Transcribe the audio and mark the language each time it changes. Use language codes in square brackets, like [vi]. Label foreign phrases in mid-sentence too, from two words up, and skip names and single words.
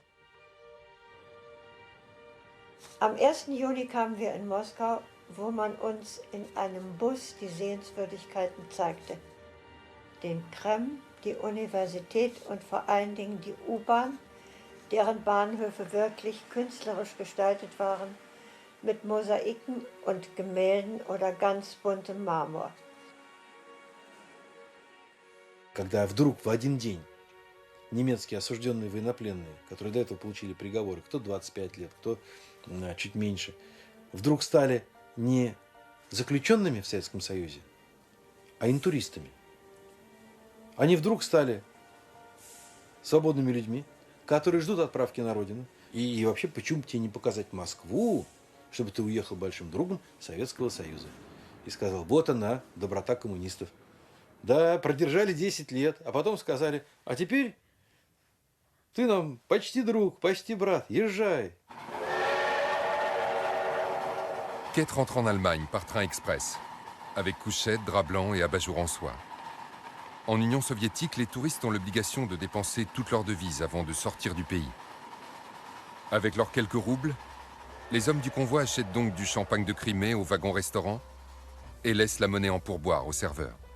[de] Am 1. Juni kamen wir in Moskau, wo man uns in einem Bus die Sehenswürdigkeiten zeigte. Den Kreml, die Universität und vor allen Dingen die U-Bahn, deren Bahnhöfe wirklich künstlerisch gestaltet waren, mit Mosaiken und Gemälden oder ganz buntem Marmor. [ru] Когда вдруг в один день немецкие осужденные военнопленные, которые до этого получили приговоры, кто 25 лет, кто чуть меньше, вдруг стали не заключенными в Советском Союзе, а интуристами. Они вдруг стали свободными людьми, которые ждут отправки на родину. И вообще, почему бы тебе не показать Москву, чтобы ты уехал большим другом Советского Союза? И сказал, вот она, доброта коммунистов. Да, продержали 10 лет, а потом сказали, а теперь ты нам почти друг, почти брат, езжай. [fr] Kate rentre en Allemagne par train express, avec couchette, drap blanc et abat-jour en soie. En Union soviétique, les touristes ont l'obligation de dépenser toute leur devise avant de sortir du pays. Avec leurs quelques roubles, les hommes du convoi achètent donc du champagne de Crimée au wagon-restaurant et laissent la monnaie en pourboire aux serveurs.